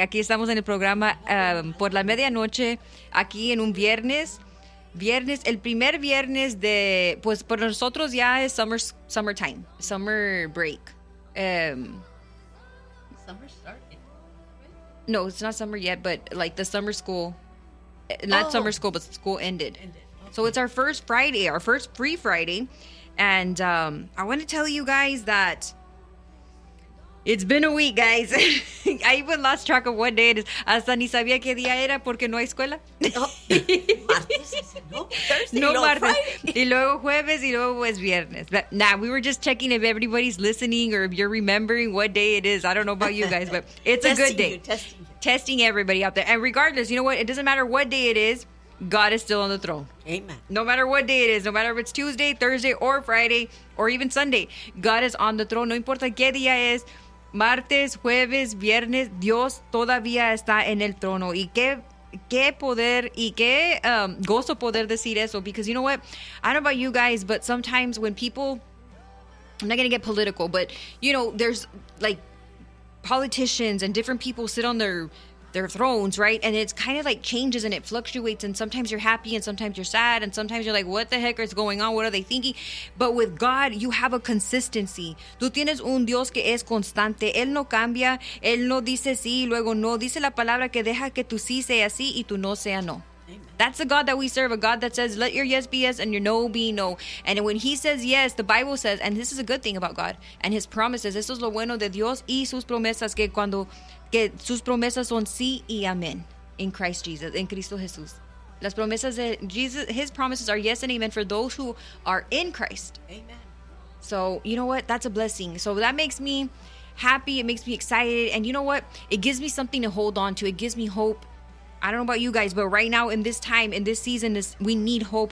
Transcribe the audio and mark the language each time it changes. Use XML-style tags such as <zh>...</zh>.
<es>Aquí estamos en el programa por la medianoche, aquí en un viernes. Viernes, el primer viernes de, pues por nosotros ya es</es> <en>summertime, summer break. Summer started. No, it's not summer yet, but like the summer school, not summer school, but school ended. Okay. So it's our first Friday, our first free Friday. And I want to tell you guys that it's been a week, guys. I even lost track of what day it is.</en> <es>Hasta ni sabía qué día era porque no hay escuela. No, martes. No,</es> <en>Thursday.</en> <es>No, martes. Y luego jueves y luego es viernes.</es> <en>But, nah, we were just checking if everybody's listening or if you're remembering what day it is. I don't know about you guys, but it's a good day. Testing everybody out there. And regardless, you know what? It doesn't matter what day it is. God is still on the throne. Amen. No matter what day it is, no matter if it's Tuesday, Thursday, or Friday, or even Sunday, God is on the throne.</en> <es>No importa qué día es, martes, jueves, viernes, Dios todavía está en el trono. Y qué poder y qué gozo poder decir eso.</es> <en>Because you know what? I don't know about you guys, but sometimes when people, I'm not going to get political, but you know, there's like politicians and different people sit on their thrones, right? And it's kind of like changes and it fluctuates. And sometimes you're happy and sometimes you're sad. And sometimes you're like, what the heck is going on? What are they thinking? But with God, you have a consistency.</en> <es>Tú tienes un Dios que es constante. Él no cambia. Él no dice sí, luego no. Dice la palabra que deja que tu sí sea sí y tu no sea no.</es> <en>That's the God that we serve, a God that says, let your yes be yes and your no be no. And when he says yes, the Bible says, and this is a good thing about God and his promises.</en> <es>Esto es lo bueno de Dios y sus promesas, que cuando, que sus promesas son sí y amén</es> <en>in Christ Jesus,</en> <es>in Cristo Jesús. Las promesas de Jesus,</es> <en>his promises are yes and amen for those who are in Christ. Amen. So, you know what? That's a blessing. So that makes me happy. It makes me excited. And you know what? It gives me something to hold on to. It gives me hope. I don't know about you guys, but right now in this time, in this season, we need hope.</en>